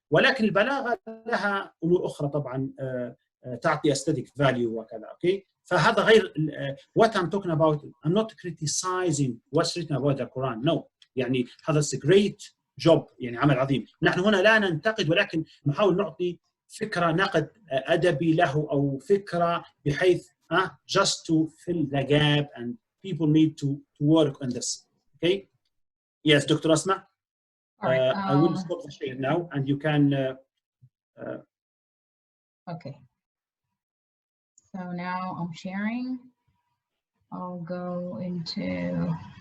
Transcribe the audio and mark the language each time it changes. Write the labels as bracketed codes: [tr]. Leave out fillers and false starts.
[ar] ولكن البلاغة لها أمور أخرى طبعا تعطي [en] aesthetic value [ar] وكذا. [en] Okay. [ar] فهذا غير [en] what I'm talking about. I'm not criticizing what's written about the Quran. No. [ar] يعني هذا [en] is a great job، [ar] يعني عمل عظيم. نحن هنا لا ننتقد ولكن نحاول نعطي فكرة نقد أدبي له أو فكرة بحيث [en] just to fill the gap, and people need to work on this. Okay. Yes, Dr. Asma. Right, I will stop the share now, and you can. Okay. So now I'm sharing. I'll go into.